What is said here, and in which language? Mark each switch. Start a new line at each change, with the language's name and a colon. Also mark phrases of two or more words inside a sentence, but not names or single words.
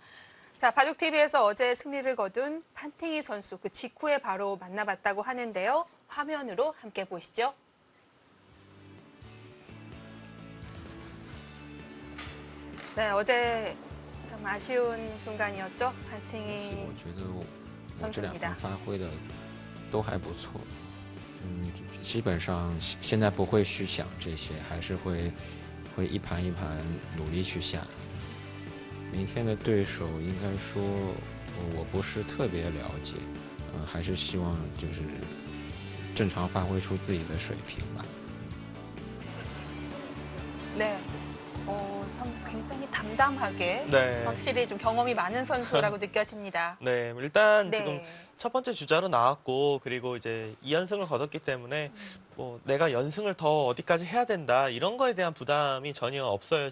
Korean: 자, 바둑TV에서 어제 승리를 거둔 판팅이 선수 그 직후에 바로 만나봤다고 하는데요. 화면으로 함께 보시죠. 네, 어제 참 아쉬운 순간이었죠.
Chinese: 我
Korean: 판팅이
Chinese: 觉得我这两
Korean: 선수입니다.
Chinese: 盘发挥的都还不错，基本上现在不会去想这些，还是会一盘一盘努力去下。明天的对手应该说我不是特别了解，还是希望就是正常发挥出自己的水平吧。
Korean: 네. 참 굉장히 담담하게 네. 확실히 좀 경험이 많은 선수라고 느껴집니다. 네, 일단 네. 지금 첫 번째 주자로 나왔고 그리고 이제 2연승을 거뒀기 때문에 뭐 내가 연승을 더 어디까지 해야 된다 이런 거에 대한 부담이 전혀 없어요.